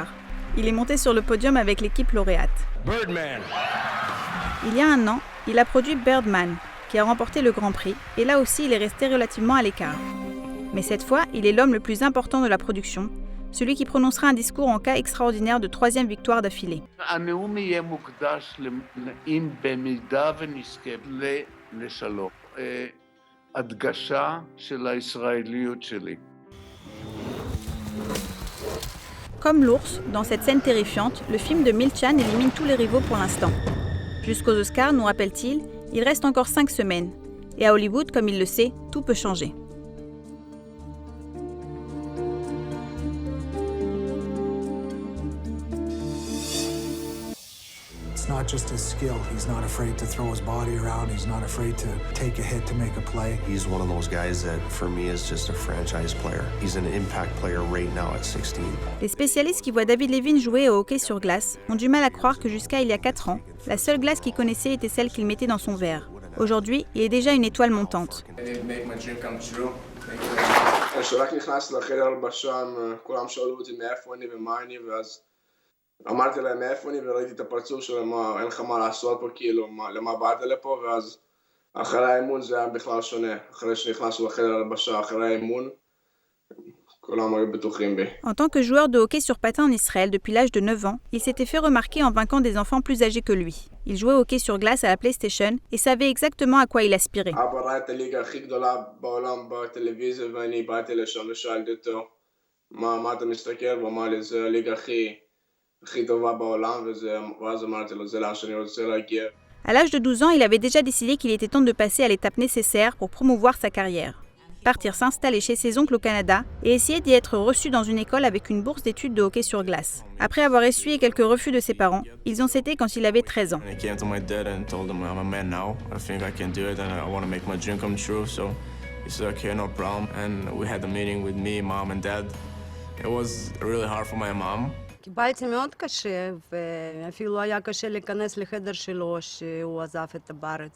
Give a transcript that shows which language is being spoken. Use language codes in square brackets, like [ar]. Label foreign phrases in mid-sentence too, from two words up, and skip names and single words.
[fr] Il est monté sur le podium avec l'équipe lauréate. Birdman. Il y a 1 an, il a produit Birdman, qui a remporté le Grand Prix, et là aussi il est resté relativement à l'écart. Mais cette fois, il est l'homme le plus important de la production, celui qui prononcera un discours en cas extraordinaire de 3e victoire d'affilée. [he] הנאום יהיה מוקדש אם במידה ונזכה לשלום. הדגשה של הישראליות שלי. [fr] Comme l'ours, dans cette scène terrifiante, le film de Milchan élimine tous les rivaux pour l'instant. Jusqu'aux Oscars, nous rappelle-t-il, il reste encore 5 semaines. Et à Hollywood, comme il le sait, tout peut changer. [en] It's not just his skill. He's not afraid to throw his body around. He's not afraid to take a hit to make a play. He's one of those guys that, for me, is just a franchise player. He's an impact player right now at 16. [fr] Les spécialistes qui voient David Levine jouer au hockey sur glace ont du mal à croire que jusqu'à il y a 4 ans, la seule glace qu'il connaissait était celle qu'il mettait dans son verre. Aujourd'hui, il est déjà une étoile montante. [he] אמרתי להם מאיפה אני וראיתי את הפרצוף שלהם, אין לך מה לעשות פה, כאילו, למה באת לפה, ואז אחרי האימון זה היה בכלל שונה, אחרי שנכנסנו לחדר הלבשה, אחרי האימון, כולם היו בטוחים בי. [fr] En tant que joueur de hockey sur patin en Israël depuis l'âge de 9 ans, il s'était fait remarquer en vainquant des enfants plus âgés que lui. Il jouait au hockey sur glace à la PlayStation et savait exactement à quoi il aspirait. [he] אבא ראה את הליגה הכי גדולה בעולם בטלוויזיה, ואני באתי לשם ושאלתי אותו, מה אתה מסתכל? הוא אמר לי, זה הליגה [fr] À l'âge de 12 ans, il avait déjà décidé qu'il était temps de passer à l'étape nécessaire pour promouvoir sa carrière. Partir s'installer chez ses oncles au Canada et essayer d'y être reçu dans une école avec une bourse d'études de hockey sur glace. Après avoir essuyé quelques refus de ses parents, ils ont cédé quand il avait 13 ans. [he] קיבלתי מאוד קשה, ואפילו היה קשה להיכנס לחדר שלו שהוא עזב את הארץ.